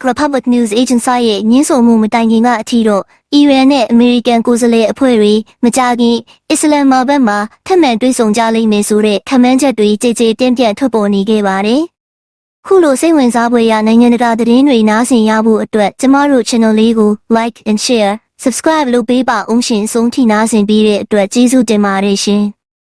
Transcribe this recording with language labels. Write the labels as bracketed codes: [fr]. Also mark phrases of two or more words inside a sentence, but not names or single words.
[my] Republic News Agency ရဲ့ညှင်းဆိုမှုမတိုင်ခင်ကအထိတော့အီရန်နဲ့အမေရိကန်ကိုယ်စားလှယ်အဖွဲ့တွေမကြာခင်အစ္စလာမာဘတ်မှာထပ်မံတွေ့ဆုံကြလိမ့်မယ်ဆိုတဲ့ခန့်မှန်းချက်တွေကြည်ကြည်ပြန့်ပြန့်ထွက်ပေါ်နေခဲ့ပါတယ်။ခုလိုစိတ်ဝင်စားဖွယ်ရာနိုင်ငံတကာသတင်းတွေနားဆင်ရဖို့အတွက်ကျမတို့ channel လေးကို [en] like and share subscribe [my] လုပ်ပေးပါအောင်ရှင်ဆုံးထိနားဆင်ပြီးတဲ့အတွက်ကျေးဇူးတင်ပါတယ်ရှင်။